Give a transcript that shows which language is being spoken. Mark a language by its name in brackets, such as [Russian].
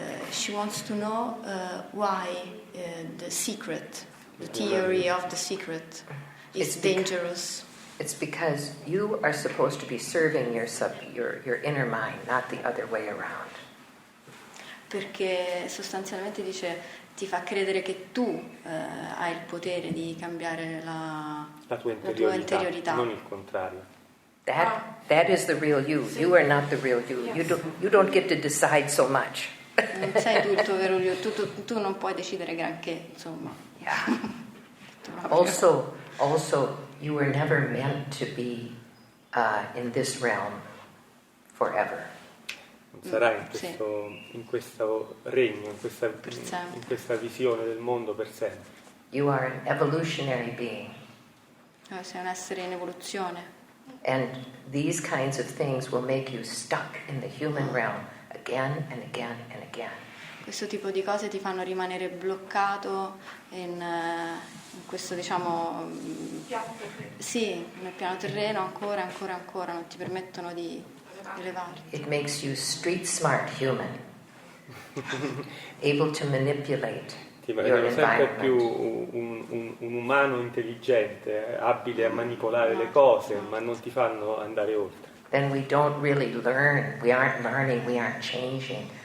[English] She wants to know why the secret, the theory of the secret, is dangerous. It's because you are supposed to be serving your inner mind, not the other way around. [Italian] Perché sostanzialmente dice ti fa credere che tu hai il potere di cambiare la tua interiorità, non il contrario. [English] That is the real you. You are not the real you. You don't get to decide so much. [Italian] Non sei tu il tuo vero io, tu non puoi decidere granché, insomma. [English] Yeah. Also, you were never meant to be in this realm forever. [Italian] Non sarai in questo regno, in questa visione del mondo per sempre. [English] You are an evolutionary being. [Italian] Sei un essere in evoluzione. [English] And these kinds of things will make you stuck in the human realm again and again and again. [Italian] Questo tipo di cose ti fanno rimanere bloccato in questo, diciamo, nel piano terreno ancora, non ti permettono di elevarti. [English] It makes you street smart human, able to manipulate your [Italian] Ti sempre più [English] environment. [Italian] un umano intelligente, abile a manipolare le cose, ma non ti fanno andare oltre. [English] Then we don't really learn. We aren't learning. We aren't changing.